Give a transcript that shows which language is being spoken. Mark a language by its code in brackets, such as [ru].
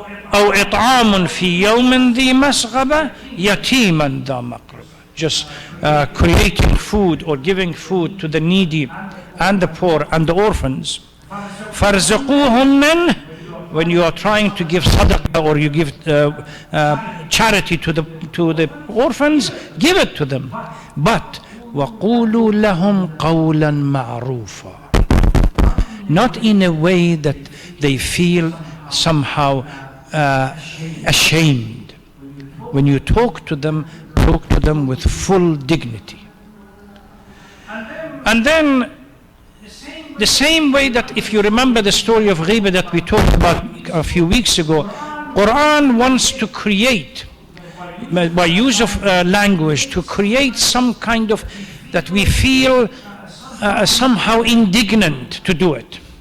[ar] أو إطعام في يوم ذي مسغبة يتيما ذا مقربة. [en] Just creating food or giving food to the needy and the poor and the orphans. [ar] فَارْزَقُوهُمْ مِنْ. [en] When you are trying to give sadaqah or you give charity to the orphans, give it to them. [ar] But وَقُولُوا لَهُمْ قَوْلًا مَعْرُوفًا. [en] Not in a way that they feel somehow ashamed. When you talk to them with full dignity. And then the same way that, if you remember the story of ghibah that we talked about a few weeks ago, Quran wants to create, by use of language, to create some kind of, that we feel somehow indignant to do it.